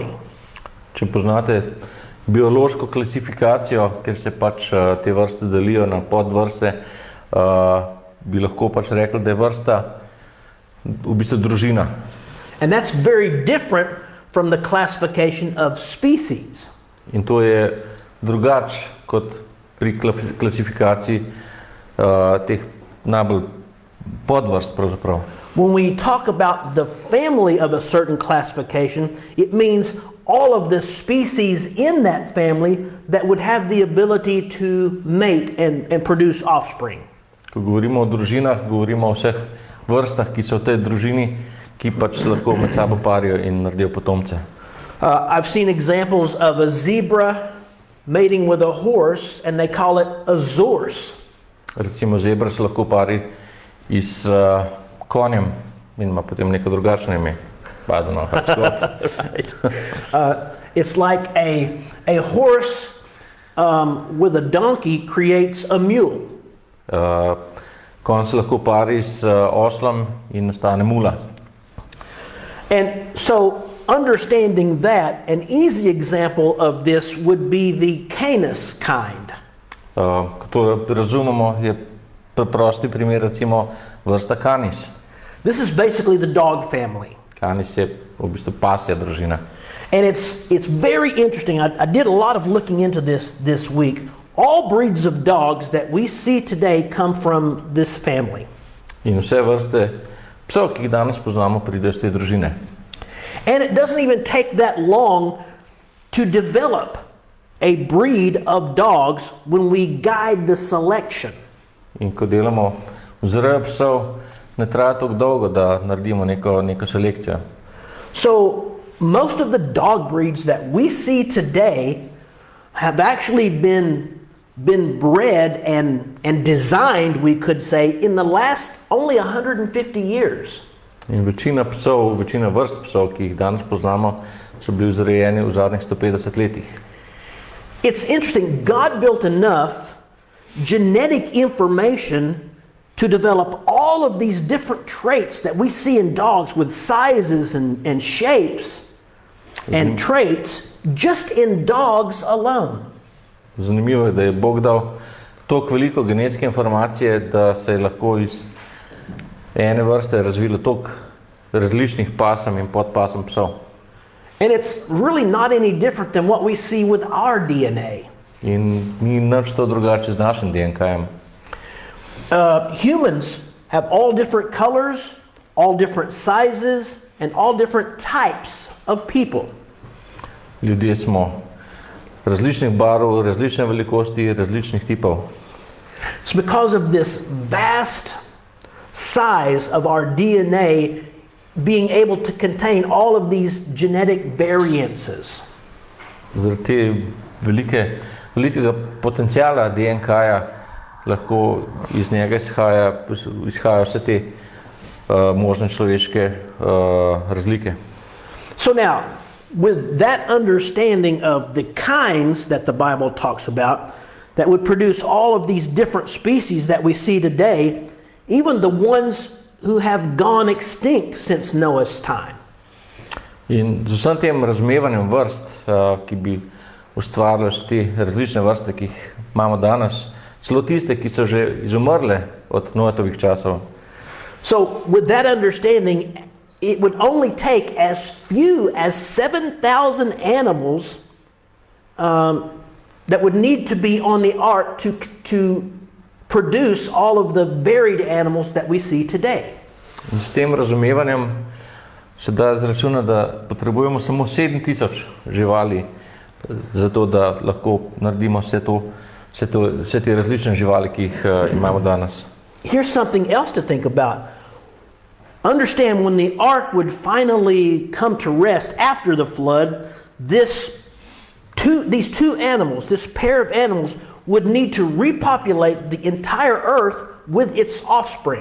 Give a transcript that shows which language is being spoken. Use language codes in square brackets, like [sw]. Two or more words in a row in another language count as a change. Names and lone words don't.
[sl] Če poznate biološko klasifikacijo, ker se pač te vrste delijo na podvrste, bi lahko pač rekli, da je vrsta v bistvu družina. [en] And that's very different from the classification of species. [sl] In to je drugače kot pri klasifikaciji teh najbolj podvrst pravzaprav. [en] When we talk about the family of a certain classification, it means all of the species in that family that would have the ability to mate and produce offspring. [sl] Ko govorimo o družinah, govorimo o vseh vrstah, ki so v tej družini, ki pač se lahko med sabo parijo in naredijo potomce. [en] I've seen examples of a zebra mating with a horse, and they call it a zorse. [sl] Recimo zebra se lahko pari s konjem in ima potem neko drugačno ime. [en] It's like a horse with a donkey creates a mule. [sl] Konj se lahko pari s oslom in nastane mula. [en] And so, understanding that, an easy example of this would be the Canis kind. [sl] Ko to razumemo, je preprosti primer recimo vrsta Canis. [en] This is basically the dog family. [sl] Canis je v bistvu pasja družina. [en] And it's very interesting. I did a lot of looking into this week. All breeds of dogs that we see today come from this family. [sl] In vse vrste psov, ki jih danes poznamo, pridejo iz te družine. [en] And it doesn't even take that long to develop a breed of dogs when we guide the selection. [sl] In ko delamo vzrejo psov, ne traja tako dolgo, da naredimo neko selekcijo. [en] So most of the dog breeds that we see today have actually been bred and designed, we could say, in the last only 150 years. [sl] In večina vrst psov, ki jih danes poznamo, so bili vzrejeni v zadnjih 150 letih. [en] It's interesting, God built enough genetic information to develop all of these different traits that we see in dogs with sizes and shapes and traits just in dogs alone. [sl] Zanimivo je, da je Bog dal toliko veliko genetske informacije, da se je lahko iz ene vrste razvilo toliko različnih pasem in podpasem psov. [en] And it's really not any different than what we see with our DNA. [sl] In ni nič to drugače z našim DNK-jem. [en] Humans have all different colors, all different sizes, and all different types of people. [sl] Ljudje smo različnih barv, različne velikosti, različnih tipov. [en] It's because of this vast size of our DNA being able to contain all of these genetic variances. [sl] Zaradi te velikega potenciala DNK-ja lahko iz njega izhajajo vse te možne človeške razlike. [en] So now, with that understanding of the kinds that the Bible talks about, that would produce all of these different species that we see today, even the ones who have gone extinct since Noah's time. [sl] In z vsem tem razumevanjem vrst, ki bi ustvarjali vse te različne vrste, ki jih imamo danes, celo tiste, ki so že izumrle od Noetovih časov. [en] So with that understanding, it would only take as few as 7,000 animals that would need to be on the ark to produce all of the varied animals that we see today. [sl] In s tem razumevanjem se da izračunati, da potrebujemo samo 7,000 živali, zato da lahko naredimo vse te različne živali, ki jih imamo danes. [en] Here's something else to think about. Understand, when the ark would finally come to rest after the flood, these two animals, this pair of animals, would need to repopulate the entire earth with its offspring.